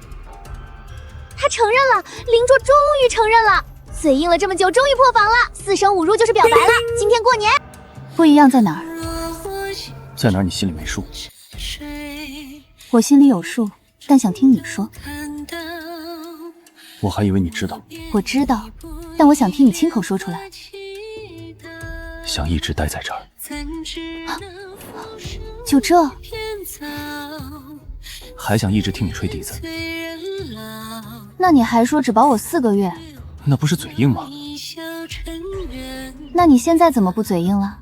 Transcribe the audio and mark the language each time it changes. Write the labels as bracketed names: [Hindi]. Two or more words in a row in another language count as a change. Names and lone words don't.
[Chinese] 他承認了，林卓終於承認了，嘴硬了這麼久，終於破防了，4聲5入就是表白了。今天過年，不一樣在哪兒？在哪兒你心裡沒數？我心裡有數，但想聽你說。我還以為你知道。我知道，但我想聽你親口說出来。想一直待在這兒。就這？還想一直听你吹笛子？那你還說只保我4個月？那不是嘴硬嗎？那你現在怎麼不嘴硬了？